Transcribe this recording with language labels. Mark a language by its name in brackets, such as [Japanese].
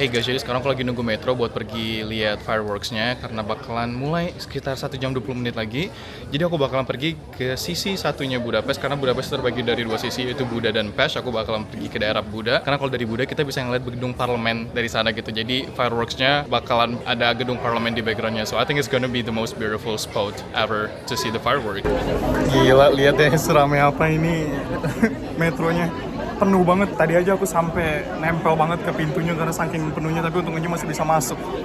[Indonesian] Hey guys, jadi sekarang aku lagi nunggu metro buat pergi lihat fireworks-nya karena bakalan mulai sekitar 1 jam 20 menit lagi. Jadi aku bakalan pergi ke sisi satunya Budapest karena Budapest terbagi dari 2 sisi, yaitu Buda dan Pest. Aku bakalan pergi ke daerah Buda karena kalau dari Buda kita bisa ngeliat gedung parlemen dari sana gitu. Jadi fireworks-nya bakalan ada gedung parlemen di background-nya. [English] So I think it's gonna be the most beautiful spot ever to see the fireworks. [Indonesian] Gila, lihat deh seramai apa ini metronya. Penuh banget, tadi aja aku sampai nempel banget ke pintunya karena saking penuhnya, tapi untungnya masih bisa masuk.